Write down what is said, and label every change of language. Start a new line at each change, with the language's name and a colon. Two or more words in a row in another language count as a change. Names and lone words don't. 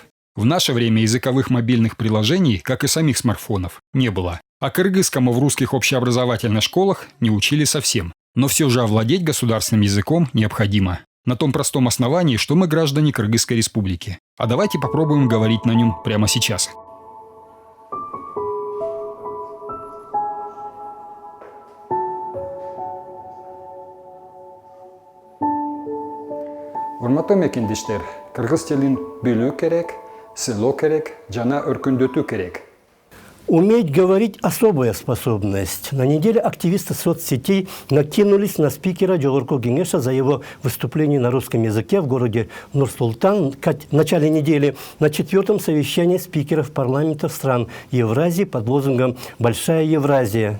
Russian: В наше время языковых мобильных приложений, как и самих смартфонов, не было. А кыргызскому в русских общеобразовательных школах не учили совсем. Но все же овладеть государственным языком необходимо. На том простом основании, что мы граждане Кыргызской республики. А давайте попробуем говорить на нем прямо сейчас.
Kyrgyz: Урматтуу мекендештер, кыргыз тилин билүү керек, сыйлоо керек, жана өркүндөтүү керек.
Russian: Уметь говорить – особая способность. На неделе активисты соцсетей накинулись на спикера Джогорку Кеңеша за его выступление на русском языке в городе Нур-Султан в начале недели на 4-м совещании спикеров парламентов стран Евразии под лозунгом «Большая Евразия.